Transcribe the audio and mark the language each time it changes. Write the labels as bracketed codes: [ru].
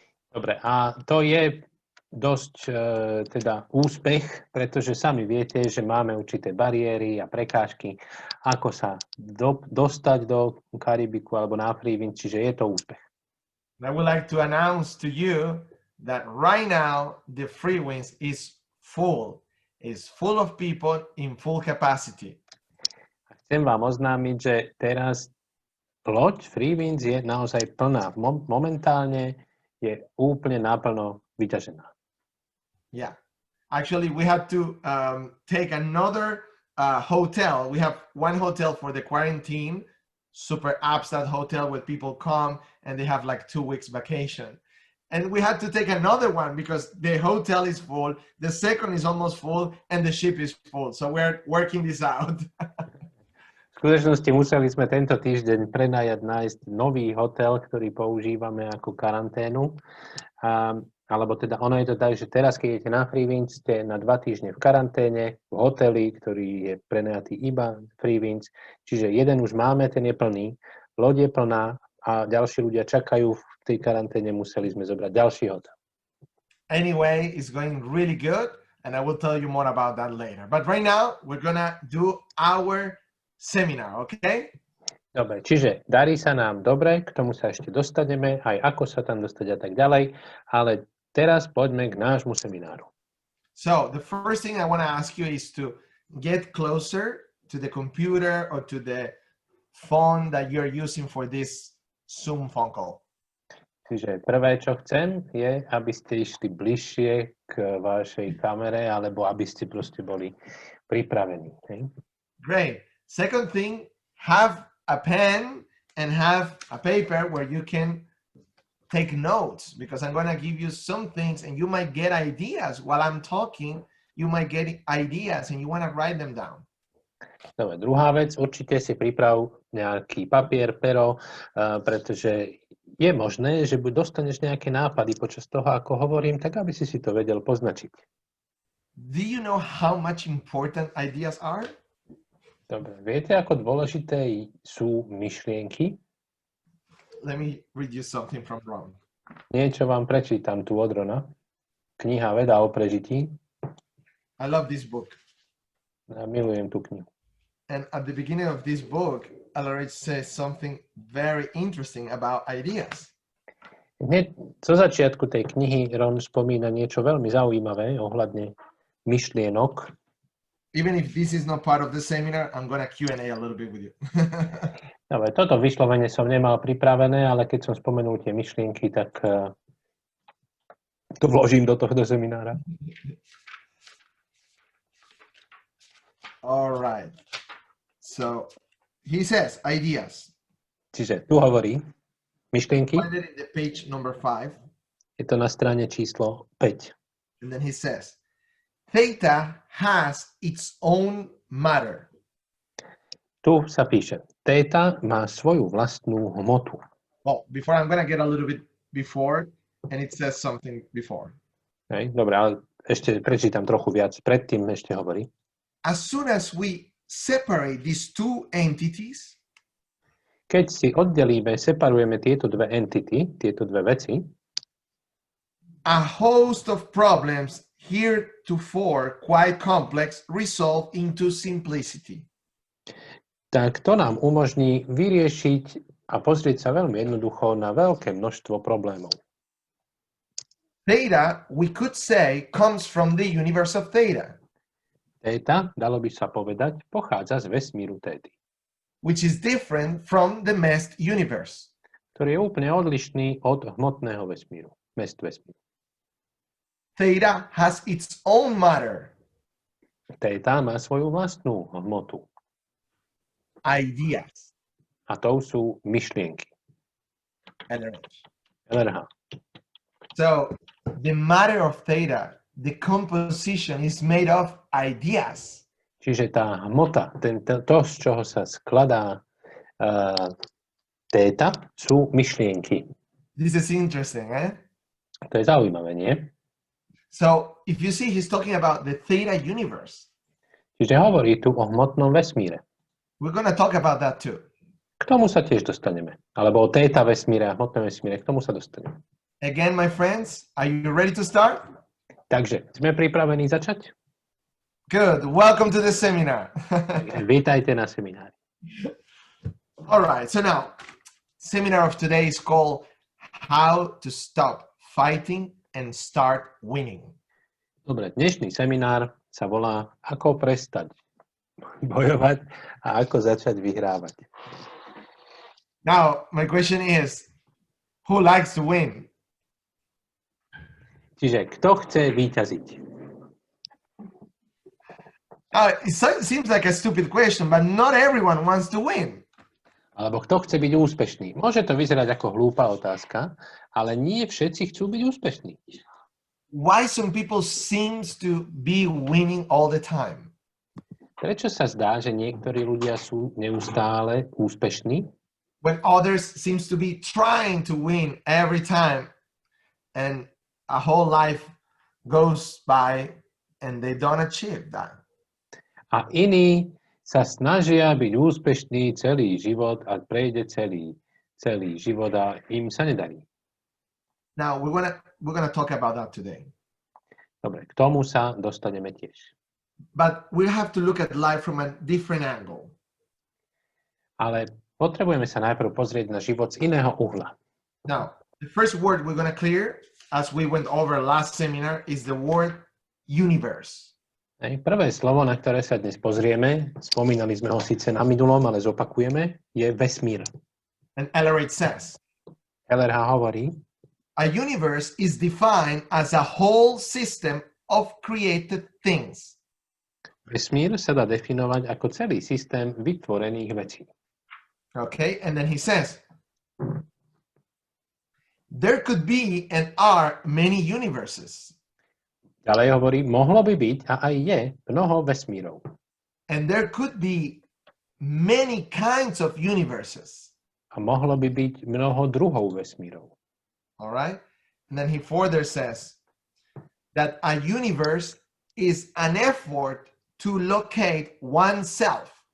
[sk] Dobre, a to je dosť teda úspech, pretože sami viete, že máme určité bariéry a prekážky, ako sa dostať do Karibiku alebo na Freewinds, čiže je to úspech. [en] I would like to announce to you that right now the Freewinds is full of people in full capacity. [sk] Chcem vám oznámiť, že teraz loď Freewinds je naozaj plná. Momentálne je úplne naplno vyťažená. [en] Yeah. Actually, we had to take another hotel. We have one hotel for the quarantine, super upstate hotel where people come and they have like 2 weeks vacation. And we had to take another one because the hotel is full, the second is almost full, and the ship is full. So we're working this out. [sk] skutočnosti museli sme tento týždeň nájsť nový hotel, ktorý používame ako karanténu. Alebo teda ono je to tak, že teraz, keď idete na Freewinds, ste na 2 týždne v karanténe, v hoteli, ktorý je prenajatý iba Freewinds. Čiže jeden už máme, ten je plný, loď je plná a ďalší ľudia čakajú v tej karanténe, museli sme zobrať ďalší hotel. [en] Anyway, it's going really good, and I will tell you more about that later. But right now, we're gonna do our seminar, okay? [sk] Dobre, čiže darí sa nám dobre, k tomu sa ešte dostaneme, aj ako sa tam dostať a tak ďalej, ale teraz poďme k nášmu semináru. [en] So, the first thing I want to ask you is to get closer to the computer or to the phone that you're using for this Zoom phone call. [sk] Čiže prvé, čo chcem, je, aby ste išli bližšie k vašej kamere, alebo aby ste proste boli pripravení. [en] Okay? Great. Second thing, have a pen and have a paper where you can take notes, because I'm going to give you some things and you might get ideas while I'm talking. You might get ideas and you want to write them down. [sk] Dobre, druhá vec, určite si priprav nejaký papier, pero, pretože je možné, že dostaneš nejaké nápady počas toho, ako hovorím, tak aby si to vedel poznačiť. [en] Do you know how much important ideas are? [sk] Dobre, viete, ako dôležité sú myšlienky? [en] Let me read you something from Ron. [sk] Niečo vám prečítam tu od Rona. Kniha Veda o prežití. [en] I love this book. [sk] Ja milujem tú knihu. [en] And at the beginning of this book, Alarej says something very interesting about ideas. [sk] Hneď zo začiatku tej knihy Ron spomína niečo veľmi zaujímavé ohľadne myšlienok. [en] Even if this is not part of the seminar, I'm going to Q&A a little bit with you. [sk] Dobre, toto vyslovene som nemal pripravené, ale keď som spomenul tie myšlienky, tak to vložím do tohto seminára. [en] All right. So, he says ideas. [sk] Čiže tu hovorí myšlienky. [en] Find it in the page number 5. [sk] Je to na strane číslo 5. [en] And then he says, theta has its own matter. [sk] Tu sa píše, theta má svoju vlastnú hmotu. [en] Well, before I'm going to get a little bit before, and it says something before. [sk] Hej, dobre, ale ešte prečítam trochu viac. Predtým ešte hovorí. [en] As soon as we separate these two entities, [sk] keď si oddelíme, separujeme tieto dve entity, tieto dve veci, [en] a host of problems heretofore quite complex resolve into simplicity. [sk] Tak to nám umožní vyriešiť a pozrieť sa veľmi jednoducho na veľké množstvo problémov. [en] Theta, we could say, comes from the universe of theta. [sk] Theta, dalo by sa povedať, pochádza z vesmíru téty, [en] which is different from the mass universe. [sk] Ktorý je úplne odlišný od hmotného vesmíru, vesmíru. [en] Theta has its own matter. [sk] Theta má svoju vlastnú hmotu. [en] Ideas. [sk] A to sú myšlienky. [en] LRH. So, the matter of theta, the composition is made of ideas. [sk] Čiže tá hmota, to, z čoho sa skladá theta, sú myšlienky. [en] This is interesting, eh? [sk] To je zaujímavé, nie? [en] So, if you see, he's talking about the theta universe. [sk] Čiže hovorí tu o hmotnom vesmíre. [en] We're going to talk about that too. [sk] K tomu sa tiež dostaneme. Alebo o theta vesmíre a hmotnom vesmíre, k tomu sa dostaneme. [en] Again, my friends, are you ready to start? [sk] Takže, sme pripravení začať? [en] Good. Welcome to the seminar. [sk] Vítajte na seminári. [en] All right. So now, seminar of today is called How to Stop Fighting and Start Winning. [sk] Dobre, dnešný seminár sa volá Ako prestať bojovať a ako začať vyhrávať. [en] Now, my question is, who likes to win? [sk] Čiže, kto chce víťaziť? [en] It seems like a stupid question, but not everyone wants to win. [sk] Alebo kto chce byť úspešný? Môže to vyzerať ako hlúpa otázka, ale nie všetci chcú byť úspešní. [en] Why some people seems to be winning all the time? [sk] Prečo sa zdá, že niektorí ľudia sú neustále úspešní, [en] when others seems to be trying to win every time and a whole life goes by and they don't achieve that? [sk] a iní sa snažia byť úspešní celý život a prejde celý život a im sa nedarí. [en] Now we're gonna talk about that today. [sk] Dobre, k tomu sa dostaneme tiež. [en] But we have to look at life from a different angle. [sk] Ale potrebujeme sa najprv pozrieť na život z iného uhla. [en] Now, the first word we're gonna clear, as we went over last seminar, is the word universe. [sk] Prvé slovo, na ktoré sa dnes pozrieme, spomínali sme ho síce na minulom, ale zopakujeme, je vesmír. [en] And LRH says, [sk] LRH hovorí, [en] a universe is defined as a whole system of created things. [sk] vesmír sa dá definovať ako celý systém vytvorených vecí. [en] Okay, and then he says, there could be and are many universes. [sk] Ďalej hovorí, mohlo by byť a aj je mnoho vesmírov. [en] And there could be many kinds of universes. [sk] A mohlo by byť mnoho druhov vesmírov. [en] All right? And then he further says that a universe is an effort to locate oneself.